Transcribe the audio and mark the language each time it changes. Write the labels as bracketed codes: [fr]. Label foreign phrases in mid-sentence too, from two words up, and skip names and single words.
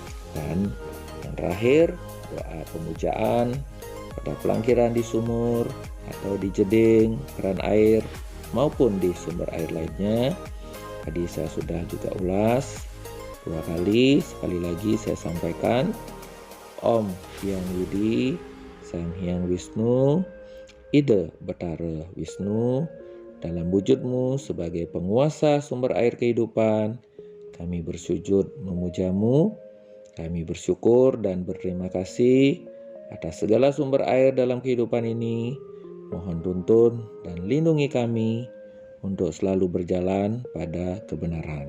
[id] Dan yang terakhir, doa pemujaan pada pelangkiran di sumur atau di jeding, keran air, maupun di sumber air lainnya. Tadi saya sudah juga ulas 2 kali. Sekali lagi saya sampaikan, Om Hyang Widi, Sang Hyang Wisnu, Ida Betara Wisnu, dalam wujudmu sebagai penguasa sumber air kehidupan, kami bersujud memujamu, kami bersyukur dan berterima kasih atas segala sumber air dalam kehidupan ini. Mohon tuntun dan lindungi kami untuk selalu berjalan pada kebenaran.